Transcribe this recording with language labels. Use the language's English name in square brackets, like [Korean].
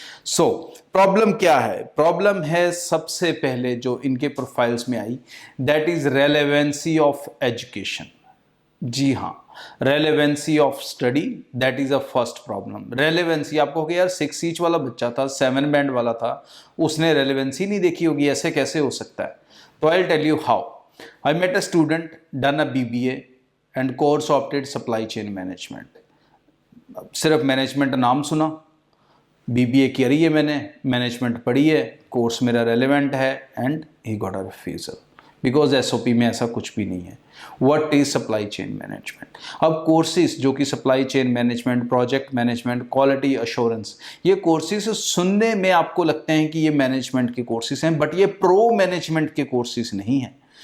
[Hindi] So problem क्या है? Problem है सबसे पहले जो इनके प्रोफाइल्स में आई, [English] That is relevancy of education. जी हाँ, relevancy of study, that is a first problem. [Hindi] Relevancy, आपको हो गया यार 6 ईच वाला बच्चा था, 7 बैंड वाला था, उसने रेलेवेंसी नहीं देखी होगी, ऐसे कैसे हो सकता है? [English] तो I will tell you how. I met a student, done a BBA and course opted supply chain management। [Hindi] सिर्फ मैनेजमेंट नाम सुना, BBA करी है मैंने, मैनेजमेंट पढ़ी है, कोर्स मेरा रेलेवेंट है, [English] and he got a refusal because [Hindi] SOP में ऐसा कुछ भी नहीं है। [English] What is supply chain management? [Hindi] अब कोर्सेज जो कि supply chain management, project management, quality assurance, ये कोर्सेज सुनने में आपको लगते हैं कि ये मैनेजमेंट के कोर्सेज हैं, बट ये प्रो मैनेजमेंट के कोर्सेज नहीं हैं।